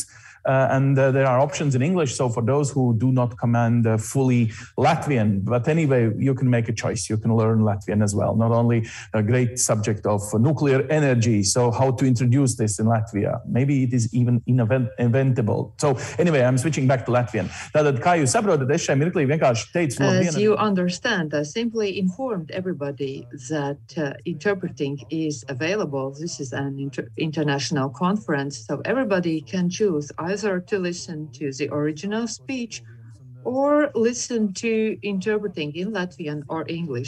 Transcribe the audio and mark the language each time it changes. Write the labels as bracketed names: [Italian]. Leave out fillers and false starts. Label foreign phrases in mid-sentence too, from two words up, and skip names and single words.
[English] And there are options in English, so for those who do not command fully Latvian. But anyway, you can make a choice. You can learn Latvian as well. Not only a great subject of nuclear energy, so how to introduce this in Latvia. Maybe it is even inventable. So anyway, I'm switching back to Latvian. [Latvian] Tātad, kā jūs saprotat, es šai mirklī vienkārši teicu labdien. [English] As you understand, I simply informed everybody that interpreting is available. This is an international conference, so everybody can choose either to listen to the original speech or listen to interpreting in Latvian or English.